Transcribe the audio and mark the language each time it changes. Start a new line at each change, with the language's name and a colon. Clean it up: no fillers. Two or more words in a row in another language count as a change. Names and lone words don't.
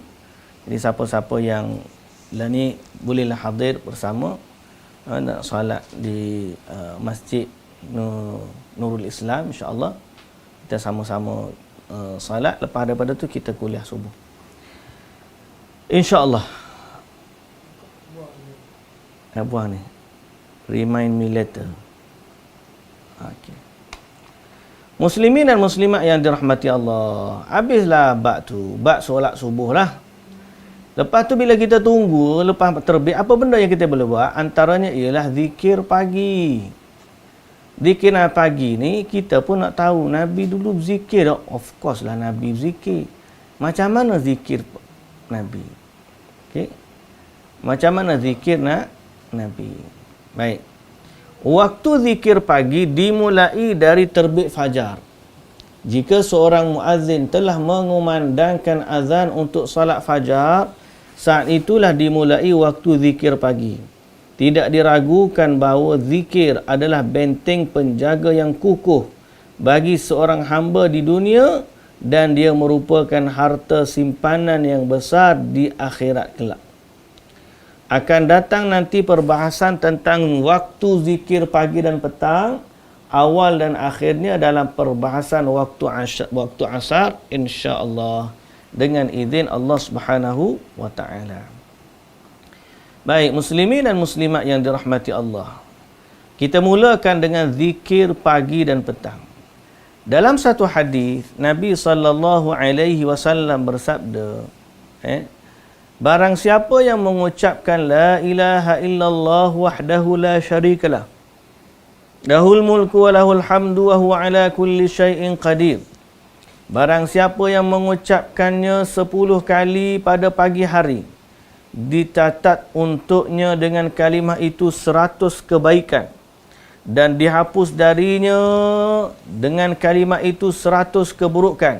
Malay: Jadi siapa-siapa yang lah ni bolehlah hadir bersama nak solat di Masjid Nurul Islam, insya-Allah. Kita sama-sama solat, lepas daripada tu kita kuliah subuh. InsyaAllah. Buang ni.
English: Remind me later.
Malay: Okay. Muslimin dan muslimat yang dirahmati Allah. Habislah bab tu. Bab solat subuh lah. Lepas tu bila kita tunggu, lepas terbit, apa benda yang kita boleh buat? Antaranya ialah zikir pagi. Zikir pagi ni, kita pun nak tahu. Nabi dulu zikir.
English: Of course
Malay: lah Nabi zikir. Macam mana zikir Nabi? Okay. Macam mana zikir Nabi? Baik.
Indonesian: Waktu zikir pagi dimulai dari terbit fajar. Jika seorang muazzin telah mengumandangkan azan untuk salat fajar, saat itulah dimulai waktu zikir pagi.
Malay: Tidak diragukan bahawa zikir adalah benteng penjaga yang kukuh bagi seorang hamba di dunia, dan dia merupakan harta simpanan yang besar di akhirat kelak. Akan datang nanti perbahasan tentang waktu zikir pagi dan petang, awal dan akhirnya dalam perbahasan waktu asar, insya-Allah, dengan izin Allah
Arabic: سبحانه وتعالى.
Malay: Baik, muslimin dan muslimat yang dirahmati Allah. Kita mulakan dengan zikir pagi dan petang. Dalam satu hadis Nabi sallallahu alaihi wasallam bersabda, barang siapa yang mengucapkan
Arabic: لا إله إلا الله وحده لا شريك له له الملك وله الحمد وهو على كل شيء قدير.
Malay: Barang siapa yang mengucapkannya 10 kali pada pagi hari, dicatat untuknya dengan kalimah itu 100 kebaikan, dan dihapus darinya dengan kalimah itu 100 keburukan.